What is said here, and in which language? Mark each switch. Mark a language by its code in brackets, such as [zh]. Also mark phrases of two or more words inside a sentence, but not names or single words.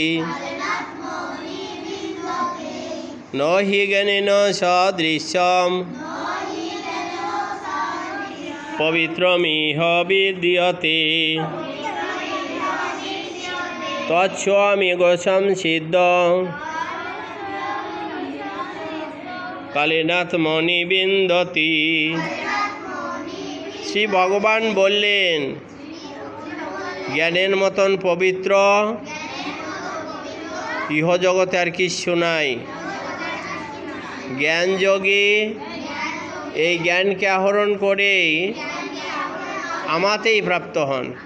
[sa] ন হি জ্ঞানেন সদৃশ্যম পবিত্রমিহ বিদ্যতে তচ্ছামিয়োগ সংসিদ্ধ কালেনাত্মনি বিন্দতি। [bn] শ্রী ভগবান বললেন, জ্ঞানের মতন পবিত্র ইহজগতে আর কিছু নাই। জ্ঞান যোগী এই জ্ঞানকে আহরণ করে আমাতেই প্রাপ্ত হন।